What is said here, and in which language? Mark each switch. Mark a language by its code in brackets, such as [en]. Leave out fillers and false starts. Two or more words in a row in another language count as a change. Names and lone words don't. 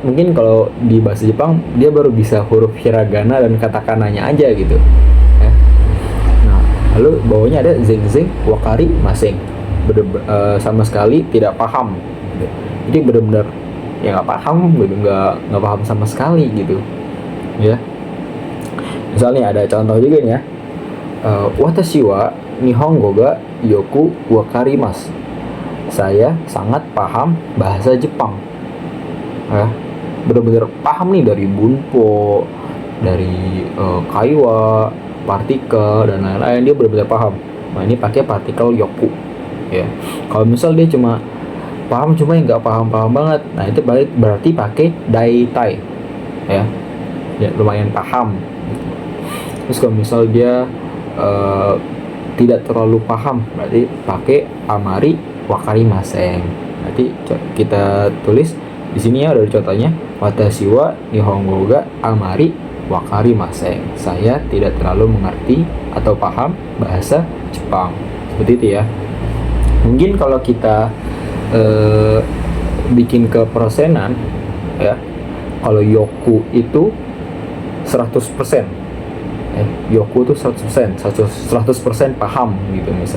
[id] Mungkin kalau di bahasa Jepang dia baru bisa huruf hiragana dan katakananya aja gitu ya. Nah, lalu bawahnya ada [ja] 全然分かりません, [id] sama sekali tidak paham gitu. Jadi benar-benar ya nggak paham gitu, nggak paham sama sekali gitu ya. Misalnya ada contoh juga nih ya, [ja] 私は日本語がよく分かります, [id] saya sangat paham bahasa Jepang ya, benar-benar paham nih dari bunpo, dari kaiwa, partikel dan lain-lain, dia benar-benar paham. Nah ini pakai partikel yoku ya. Kalau misal dia cuma paham cuma yang nggak paham-paham banget, nah itu berarti pakai daitai ya, ya lumayan paham. Terus kalau misal dia tidak terlalu paham, berarti pakai [ja] あまり分かりません. [id] Nanti kita tulis di sini ya, udah contohnya, [ja] 私は日本語があまり分かりません. [id] Saya tidak terlalu mengerti atau paham bahasa Jepang. Seperti itu ya. Mungkin kalau kita bikin ke persenan ya, kalau yoku itu 100%, yoku itu 100% paham gitu misal.